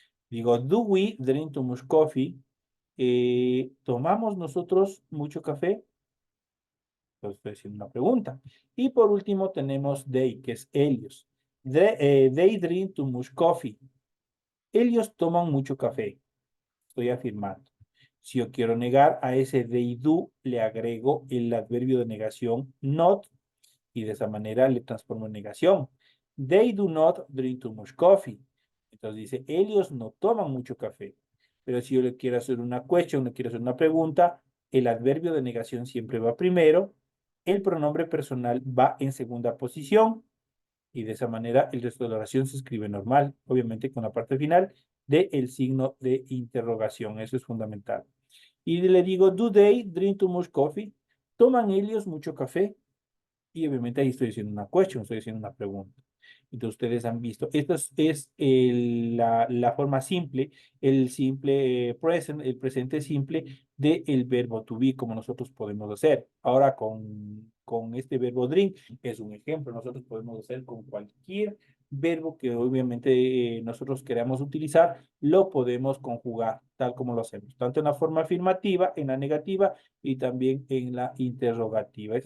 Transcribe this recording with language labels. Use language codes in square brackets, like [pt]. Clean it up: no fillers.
[es] Digo, [en] do we drink too much coffee? [es] ¿Tomamos nosotros mucho café? Entonces estoy haciendo una pregunta. Y por último tenemos they, que es ellos. [en] They drink too much coffee. [es] Ellos toman mucho café. Estoy afirmando. Si yo quiero negar a ese [en] they do, [es] le agrego el adverbio de negación not y de esa manera le transformo en negación. [en] They do not drink too much coffee. [es] Entonces dice, ellos no toman mucho café. Pero si yo le quiero hacer una question, le quiero hacer una pregunta, el adverbio de negación siempre va primero, el pronombre personal va en segunda posición y de esa manera el resto de la oración se escribe normal, obviamente con la parte final del signo de interrogación. Eso es fundamental. Y le digo, [en] do they drink too much coffee? [es] ¿Toman ellos mucho café? Y obviamente ahí estoy haciendo una question, estoy haciendo una pregunta. Entonces ustedes han visto, esto es la forma simple, el simple present, el presente simple del verbo to be, como nosotros podemos hacer. Ahora con este verbo drink es un ejemplo, nosotros podemos hacer con cualquier verbo que obviamente nosotros queramos utilizar, lo podemos conjugar tal como lo hacemos, tanto en la forma afirmativa, en la negativa y también en la interrogativa.